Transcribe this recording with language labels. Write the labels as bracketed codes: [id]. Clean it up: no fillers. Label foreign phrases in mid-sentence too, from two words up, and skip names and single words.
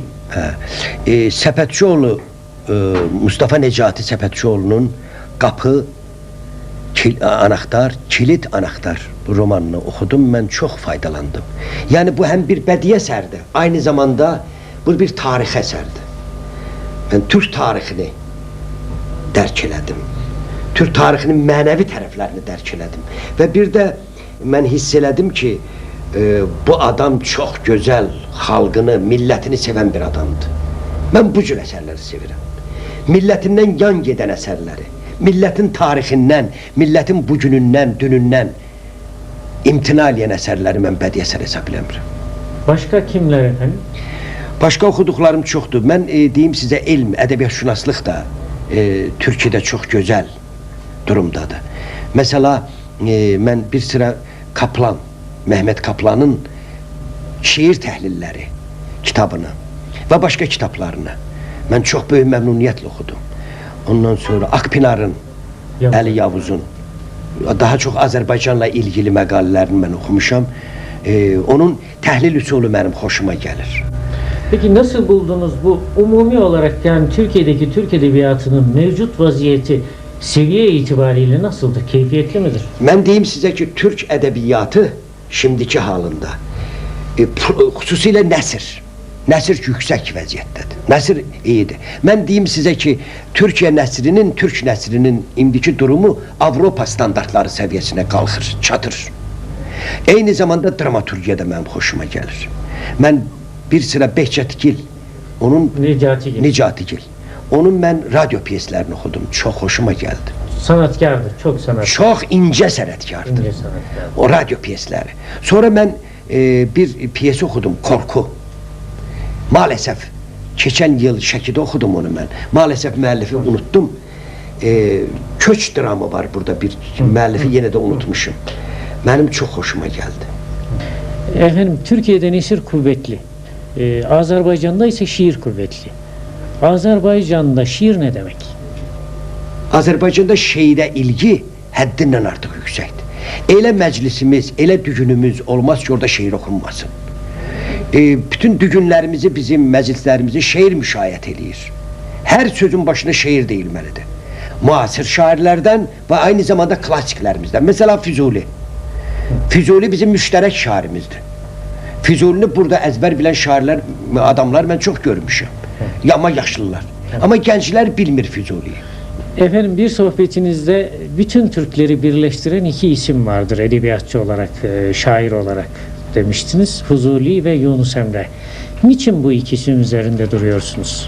[tr] Səpətçioğlu, Mustafa Necati Səpətçioğlu'nun Qapı, Anahtar, Kilit Anahtar bu romanını okudum, ben çok faydalandım. [az] Yani bu hem bir bədii əsərdir, [tr] aynı zamanda [az] bu bir tarix əsərdir. Ben Türk tarixini dərk elədim. Türk tarixinin mənəvi tərəflərini dərk elədim. Və bir də mən hiss elədim ki, bu adam çox gözəl, xalqını, millətini sevən bir adamdır. Mən bu cür əsərləri sevirəm. Millətindən yan gedən əsərləri, milletin tarixindən, milletin bugünündən, dünündən imtina eləyən əsərləri mən bədii əsər hesab eləmirəm. [tr] Başka kimler efendim? [az] Başka oxuduqlarım çoxdur. Mən deyim sizə, elm, ədəbiyyatşünaslıq da Türkiyədə çox gözəl durumdadır. Mesela mən bir sıra Kaplan, Mehmet Kaplan'ın şiir təhlilləri kitabını və başqa kitablarını mən çox böyük məmnuniyyətlə oxudum. Ondan sonra Akpınar'ın, Ali Yavuz'un, [tr] daha çok Azerbaycan'la ilgili [az] məqalələrini mən oxumuşam. Onun təhlil üsulu mənim xoşuma gəlir. [tr] Peki nasıl buldunuz bu umumi olarak, yani Türkiye'deki Türk Edebiyatı'nın mevcut vaziyeti seviye itibariyle nasıldır? Keyfiyetli midir? [az] Mən deyim sizə ki, Türk ədəbiyyatı [tr] şimdiki halında [az] xüsusilə Nəsir yüksək vəziyyətdədir. Nəsir iyidir. Mən deyim sizə ki, Türk nəsrinin indiki durumu Avropa standartları səviyyəsinə qalxır, çatır. Eyni zamanda dramaturgiya da mənim xoşuma gəlir. Mən bir sıra Behçetgil, onun Necatigil. Onun mən radyo piyeslərini oxudum. Çox xoşuma gəldi. [tr] Sanatkardır, çok sanatkar. [az] Çox incə sənətkardır. O radyo piyesləri. Sonra mən bir piyesi oxudum, Korku. [tr] Maalesef geçen yıl [az] Şəkidə oxudum onu mən. Maalesef müəllifi unuttum. Köç dramı var burada, bir müəllifi yenə də unutmuşum. Mənim çox xoşuma gəldi. [tr] Efendim, Türkiye'de nesir kuvvetli. Azerbaycan'da ise şiir kuvvetli. Azerbaycan'da şiir ne demek? [az] Azərbaycanda şeirə ilgi həddindən artıq yüksəkdir. Elə məclisimiz, elə düğünümüz olmaz ki, orada şeir okunmasın. Bütün düğünlərimizi, bizim məclislərimizi şeir müşayiət eləyir. Hər sözün başına şeir deyilməlidir. Müasir şairlərdən və [tr] aynı zamanda [az] klassiklərimizdən. Mesela Füzuli. Füzuli bizim müştərək şairimizdir. Füzulini burada əzbər bilən şairlər, adamlar mən çox görmüşəm. Ama yaşlılar. Ama gençler bilmir Füzuli'yi. [tr] Efendim, bir sohbetinizde bütün Türkleri birleştiren iki isim vardır edebiyatçı olarak, şair olarak demiştiniz. Fuzuli ve Yunus Emre. Niçin bu ikisinin üzerinde duruyorsunuz?